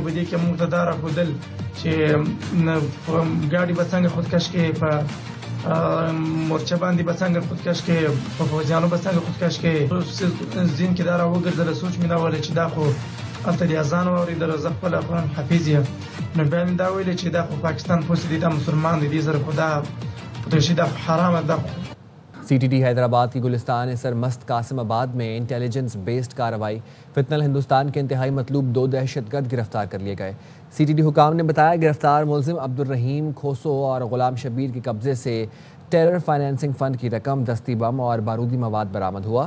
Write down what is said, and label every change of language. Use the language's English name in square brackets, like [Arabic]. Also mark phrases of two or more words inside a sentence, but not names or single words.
[Pashto] په دې کې موږ ته دا راښودل چې ګاډي به څنګه خودکش کې، په مورچه باندې به څنګه خودکش کې، په فوجیانو به څنګه خودکش کې. ذهن کې دا راوګرځېده، سوچ مې دا ویل چې دا خو هلته د اذان واورېدل، زه خپل قرآن حافظ یم. نو بیا مې دا ویل چې دا خو پاکستان پوسې دي، دا مسلمان دي، دې سره خو دا خودکشي دا حرامه ده. [Urdu] CTD حیدرآباد کی گلستان سرمست قاسم آباد میں [English] intelligence based [Urdu] कार्रवाई। فتنہ الہندوستان کے انتہائی مطلوب 2 دہشت گرد گرفتار کر لیے گئے. CTD حکام نے بتایا گرفتار ملزم عبدالرحیم کھوسو اور غلام شبیر کے قبضے سے [English] terror financing fund [Urdu] کی رقم، دستی بم اور بارودی مواد برآمد ہوا.